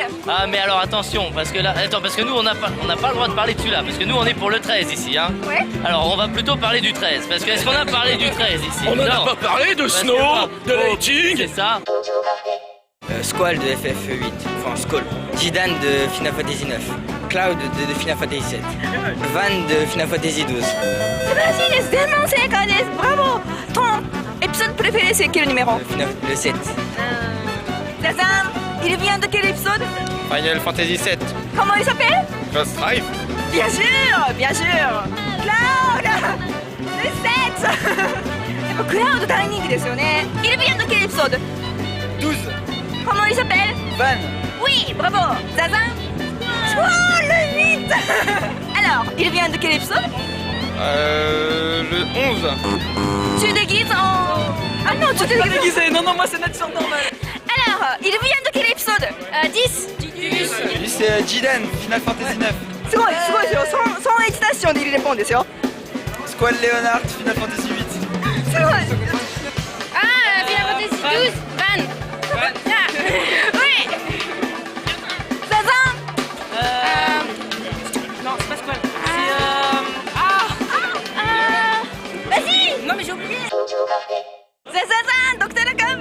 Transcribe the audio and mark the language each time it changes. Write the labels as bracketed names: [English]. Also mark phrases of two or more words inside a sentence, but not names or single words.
[French] Ah mais alors attention, parce que là, parce que nous on n'a pas le droit de parler de celui-là, parce que nous on est pour le 13 ici, hein. Ouais. Alors on va plutôt parler du 13, parce que est-ce qu'on a parlé du 13 ici? On n'en Non. a pas parlé de Parce Snow, que- de Lighting. C'est ça. Squall de FF8, enfin Squall. Zidane de Final Fantasy 9. Cloud de Final Fantasy 7. Van de Final Fantasy 12. [Japanese] 素晴らしいです。全問正解です。ブラボー。 [French] Ton épisode préféré c'est quel numéro? Le 7. Zazan, il vient de quel épisode? Final Fantasy 7. Comment il s'appelle? Cross Drive. Bien sûr. Cloud. Le 7. [Japanese] やっぱクラウド大人気ですよね。 [French] Il vient de quel épisode? 12. Comment il s'appelle? Van. Oui, bravo. Zazan. Oh, le 8. Alors, il vient de quel épisode? Le 11. Tu déguises en... Ah non, tu déguises... Déguisé. Non, moi c'est notre normal. Alors, il vient de quel épisode? 10. Lui c'est Zidane, Final Fantasy 9. [Japanese] すごいですよ。1出しで [French] il répond [Japanese] ですよ。 [French] Squall Leonard, Final Fantasy 8. [Japanese] すごい。 [French] Ah, Final Fantasy 12. Van. Oui. Zazan. Non, c'est pas Squall. Vas-y. Non mais j'ai oublié. Zazan, Docteur Akam.